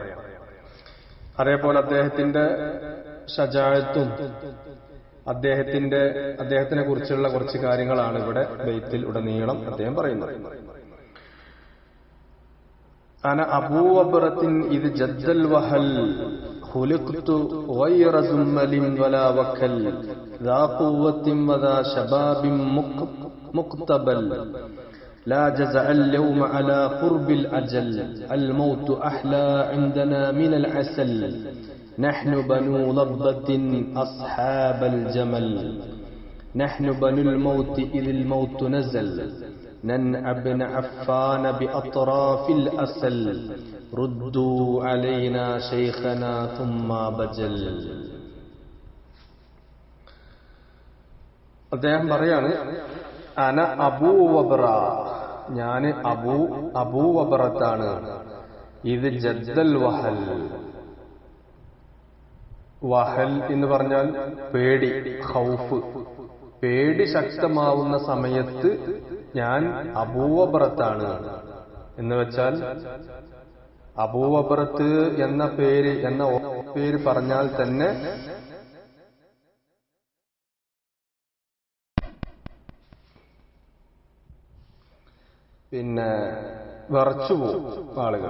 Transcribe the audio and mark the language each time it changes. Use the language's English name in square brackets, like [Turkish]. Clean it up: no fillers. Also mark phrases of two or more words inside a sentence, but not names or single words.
[Malayalam] അതേപോലെ അദ്ദേഹത്തിന്റെ ഷജാഅത്തും അദ്ദേഹത്തിനെ കുറിച്ചുള്ള കുറച്ച് കാര്യങ്ങളാണ് ഇവിടെ ബൈത്തിൽ ഉടനീളം അദ്ദേഹം പറയുന്നത്. [Arabic] أنا أبو وبرة إذا جد الوهل خلقت غير زمل ولا وكل ذا قوة وذا شباب مقتبل لا جزع اليوم على قرب الأجل الموت أحلى عندنا من العسل نحن بنو لبة أصحاب الجمل نحن بنو الموت إذ الموت نزل ننعى ابن عفان بأطراف الأسل ردوا علينا شيخنا ثم بجل. [Malayalam] അദ്ദേഹം പറയാണ്, [Arabic] أنا أبو وبرة, [Malayalam] ഞാന് അബൂ വബ്റത്താണ്. [Arabic] إذا جد الوهل. [Malayalam] വഹൽ എന്ന് പറഞ്ഞാൽ പേടി, ഖൗഫ്, പേടി ശക്തമാവുന്ന സമയത്ത് ഞാൻ അബൂ വബ്റത്താണ് എന്ന് വെച്ചാൽ, അബൂ വബ്റത്ത് എന്ന പേര് പറഞ്ഞാൽ തന്നെ പിന്നെ വിറച്ചുപോകും ആളുകൾ.